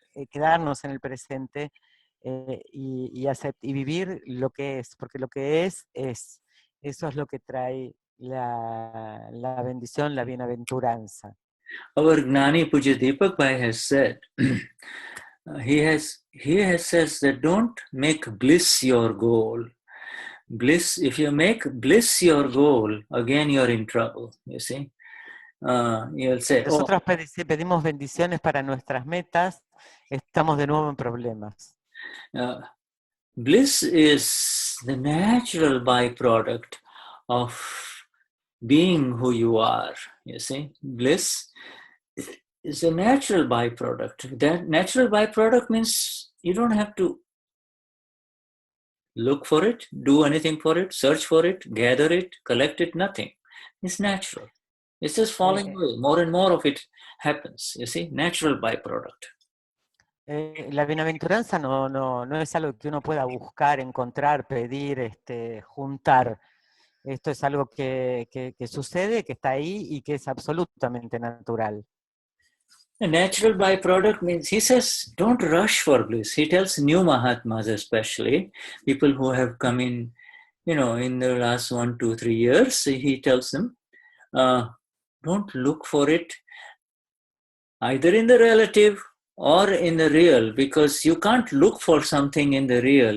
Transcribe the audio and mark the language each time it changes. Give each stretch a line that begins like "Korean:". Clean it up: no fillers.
Spanish: quedarnos en el presente y vivir lo que es, porque lo que es, eso es lo que trae la bendición, la bienaventuranza.
English: Our Gnani Purush Bhai has said, he has says that don't make bliss your goal. Bliss, if you make bliss your goal, again you're in trouble, you see. You'll say,
Spanish: Nosotros pedimos bendiciones para nuestras metas, estamos de nuevo en problemas.
English: Bliss is the natural byproduct of being who you are, you see. Bliss is a natural byproduct. That natural byproduct means you don't have to look for it, do anything for it, search for it, gather it, collect it, nothing. It's natural. It's just falling away. More and more of it happens, you see, natural byproduct.
Spanish: La bienaventuranza no es algo que uno pueda buscar, encontrar, pedir, juntar. Esto es algo que sucede, que está ahí y que es absolutamente natural.
English: A natural byproduct means, he says, don't rush for bliss. He tells new Mahatmas especially, people who have come in, in the last 1, 2, 3 years, he tells them, don't look for it either in the relative or in the real, because you can't look for something in the real.